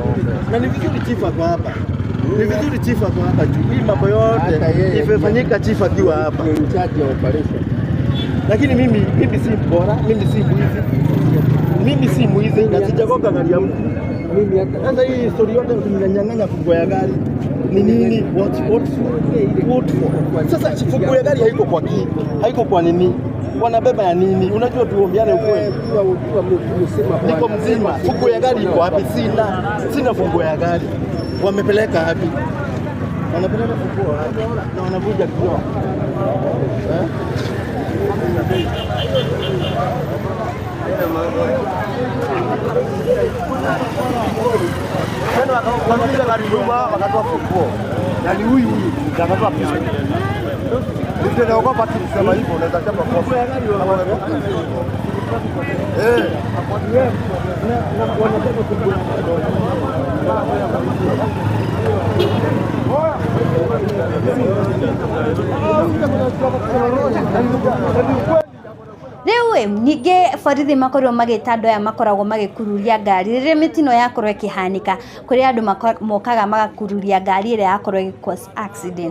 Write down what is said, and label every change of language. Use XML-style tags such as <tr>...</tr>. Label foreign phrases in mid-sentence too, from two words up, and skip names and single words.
<sw>Na ni vizuri chifa kwa hapa. Ni vizuri chifa kwa hapa juu. Hii mambo yote ifanyika chifa akiwa hapa. Ni</sw> <en>in charge</en> <sw>ya operation. Lakini mimi si bora, mimi si mwizi. Mimi si mwizi na sijagoka gari ya mtu. Mimi hata sasa hii story yote tunanyang'anya funguo ya gari. Ni nini?</sw> <en>What for?</en> <sw>Sasa funguo ya gari haiko kwa nini? Wanabeba ya nini? Unajua tuombeane ukweli. Niko mzima. Funguo ya gari iko wapi? Sina funguo ya gari. Wamepeleka wapi? Wanapeleka funguo na wanavuja kioo. Tena wakapiga gari nyuma wakatoa funguo. Na ni huyu akatoa pesa. Ndio naogopa kusema hivyo unaweza chapa kofi. Na wanataka funguo.</sw> <ki>Riu ningĩ borithi makorwo magĩta aya makoragwo magĩkururia ngari rĩrĩa mĩtino yakorwo ĩkĩhanika kũrĩ andũ mokaga magakururia ngari ĩrĩa yakorwo</ki> <en>ĩgĩcause accident.</en>